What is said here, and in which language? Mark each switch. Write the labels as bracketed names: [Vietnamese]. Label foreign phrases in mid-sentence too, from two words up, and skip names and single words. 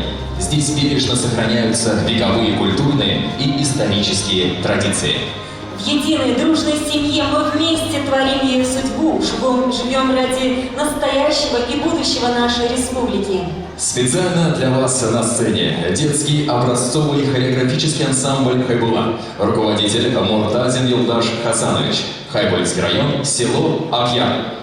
[Russian] Здесь бережно сохраняются вековые культурные и исторические традиции. В единой дружной семье мы вместе творим ее судьбу, живем ради настоящего и будущего нашей республики. Специально для вас на сцене детский образцовый хореографический ансамбль «Хайбула», руководитель Муртазин Юлдаш Хасанович, Хайбульский район, село Акьяр.